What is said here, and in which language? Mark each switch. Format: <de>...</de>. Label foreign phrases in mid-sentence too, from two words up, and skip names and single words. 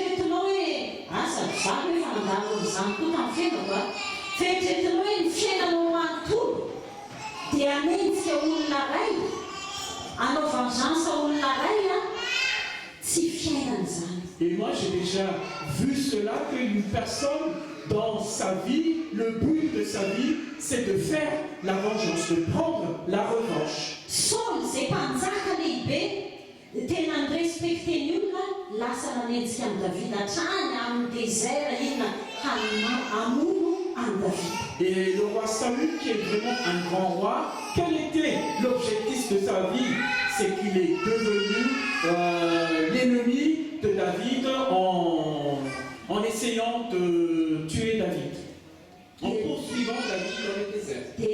<fr>Et moi j'ai déjà vu cela, qu'une personne dans sa vie, le but de sa vie, c'est de faire la vengeance, de prendre la revanche.</fr> <mg>tena nirespecteny olona lasa nanenjika amin'ny Davida hatrany amin'ny désert inona hamono any Davida.</mg> <fr>Et le roi Saül, qui est vraiment un grand roi, quel était l'objectif de sa vie? C'est qu'il est devenu l'ennemi de David en essayant de tuer David, en poursuivant David dans le désert.</fr>